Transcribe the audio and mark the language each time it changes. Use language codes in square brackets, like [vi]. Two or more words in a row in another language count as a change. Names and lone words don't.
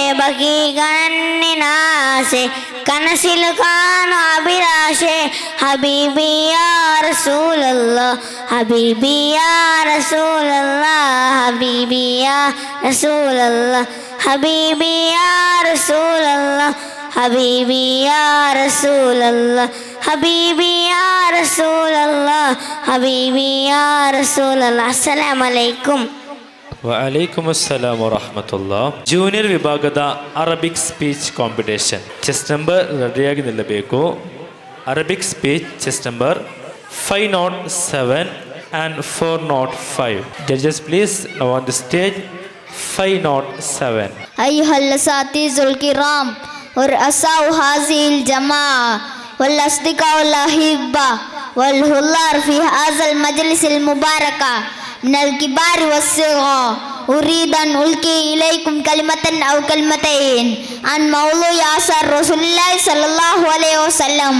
[ml] ബഖീഗണന്നിനാശേ കനസിൽ കാണു അഭിലാഷേ [ar] حبيبي يا رسول الله حبيبي يا رسول الله حبيبي يا رسول الله حبيبي يا رسول الله حبيبي يا رسول الله حبيبي يا رسول الله حبيبي يا رسول الله. السلام عليكم. وعليكم السلام ورحمة الله. [kn] ಜೂನಿಯರ್ ವಿಭಾಗದ [en] Arabic speech competition chess number [kn] ರೆಡಿಯಾಗಿ ನಿಲ್ಲಬೇಕು. [en] Arabic speech chess number 507 and 405. Judges please now on the stage 507. [ar] أيها الأساتذة الكرام ورؤساء هذه الجماعة والأصدقاء والأحبة والحضور في هذا المجلس المبارك من الكبار والصغار أريد أن ألقي إليكم كلمة أو كلمتين عن موضوع آثار رسول الله صلى الله عليه وسلم.